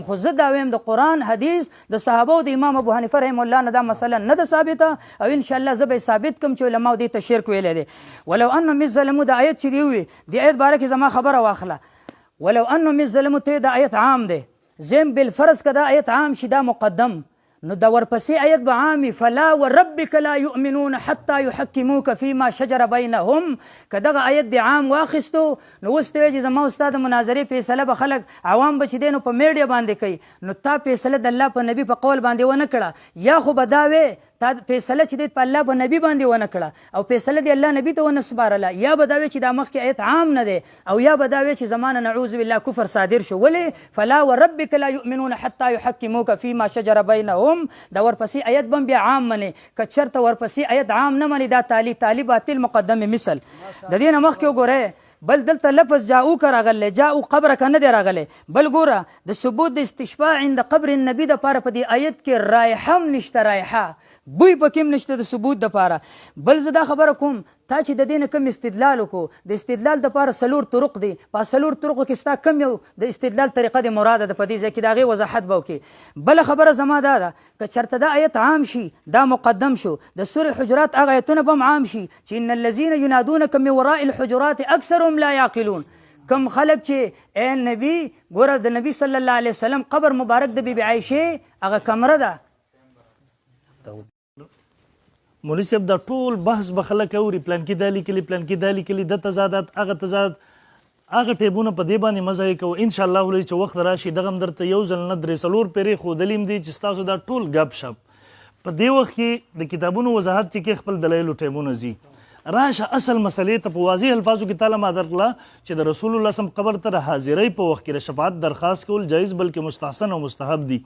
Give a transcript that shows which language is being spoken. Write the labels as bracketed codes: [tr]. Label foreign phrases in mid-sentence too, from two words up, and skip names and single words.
[ps] خو زه دا ویم د قرآن حدیث د صحابه او د امام ابو حنیفه [ar] رحمه الله [ps] نه دا مسله نه ده ثابته او [ar] انشاءالله [ps] زه به ثابت کم چې علماو دې ته شرک ویلی دی. [ar] ولو انهم اذ ظلموا [ps] د آیت چې دی وي د آیت باره کې زما خبره واخله. [ar] ولو انهم اذ ظلموا [ps] ته د آیت عام دی زم بالفرض که دا آیت عام شي دا مقدم نو دا ورپسې آیت به عامي [ar] فلا وربک لا یؤمنون حتی یحکموک فیما شجر بینهم. [ps] که دغه آیت د عام واخیستو نو اوس ته وایي چې زما استاد مناظرې فیصله به خلک عوام به چې دی نو په میډیا باندې کوي نو تا فیصله د الله په نبي په قول باندې ونه کړه یا خو به دا وې تا فیصله چې دی په الله په نبي باندې ونه کړه او فیصله دی الله نبي ته ونه سپارله یا به دا وې چې دا مخکې آیت عام نه دی او یا به دا وې چې زمانه [ar] نعوذ بالله [ps] کفر صادر شو. ولې [ar] فلا وربک لا یؤمنون حتی یحکموک فیما شجر بینهم [ps] دا ورپسې آیت به بیا عام منې که چېرته ورپسې آیت عام نه منې دا تالی باطل مقدم مثل د دې نه مخکې وګورئ. بل دلته لفظ جاؤوک راغلی [ar] جاؤ قبرک [ps] نه دی راغلی. بل ګوره د ثبوت د [ar] استشفاء عند قبر النبي [ps] دپاره په دې آیت کې رایحه هم نشته رایحه بوی پکې هم نشته د ثبوت دپاره. بل زه دا خبره کوم تا چې د دې نه کم استدلال وکړو د استدلال دپاره څلور طرق دي په څلور طرقو کې ستا کم یو د استدلال طریقه د مراده ده په دې ځای کې د هغې وضاحت به وکړي. بله خبره زما دا ده که چېرته دا آیت عام شي دا مقدم شو د سورې حجرات هغه آیتونه به هم عام شي چې [ar] ان الذین ینادونک من وراء الحجرات اکثرهم لا یعقلون. [ps] کم خلک چې ای نبي ګوره د نبي [ar] صلی الله علیه وسلم [ps] قبر مبارک د بیبي عایشې هغه کمره ده. مولوي صاحب دا ټول بحث به خلک اوري پلان کې دا لیکلي پلان کې دا لیکلي د تضادات هغه تضاد هغه ټیبونه په دې باندې مزه یې کوو [ar] انشاءالله [ps] ولې چې وخت راشي دغه هم درته یو ځل نه درې څلور پیرې ښودلي هم دي چې ستاسو دا ټول ګپ شپ په دې وخت کې د کتابونو وضاحت چې کې خپل دلایلو ټیبونه ځي راشه اصل مسلې ته په واضح الفاظو کې تعالی ما درکړه چې د رسول الله صم قبر ته حاضرۍ په وخت کې د شفاعت درخواست کول جایز بلکې مستحسن او مستحب دي.